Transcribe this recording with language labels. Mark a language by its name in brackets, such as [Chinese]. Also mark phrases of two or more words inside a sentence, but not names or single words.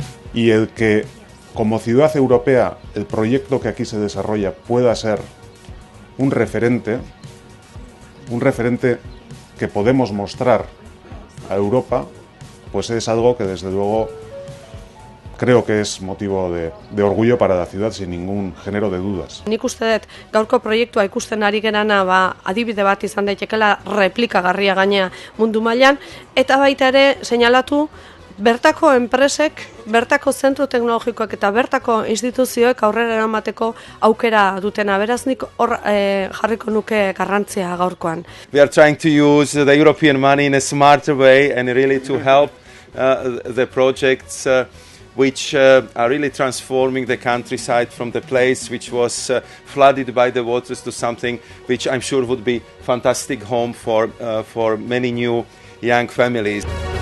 [Spanish] y el que como ciudad europea el proyecto que aquí se desarrolla pueda ser un referente que podemos mostrar a Europa, pues es algo que desde luego creo que es motivo de orgullo para la ciudad sin ningún género de dudas. [Basque] Nik uste dut gaurko proiektua ikusten ari gerana adibide bat izan daitekeela replikagarria gainea mundu mailan, eta baita ere seinalatu bertako enpresek, bertako zentro teknologikoek eta bertako instituzioek aurrera eramateko aukera dutena. Beraz nik hor jarriko nuke garrantzia gaurkoan. [English] We are trying to use the European money in a smarter way and really to help the projects which are really transforming the countryside from the place which was flooded by the waters to something which I'm sure would be fantastic home for many new young families.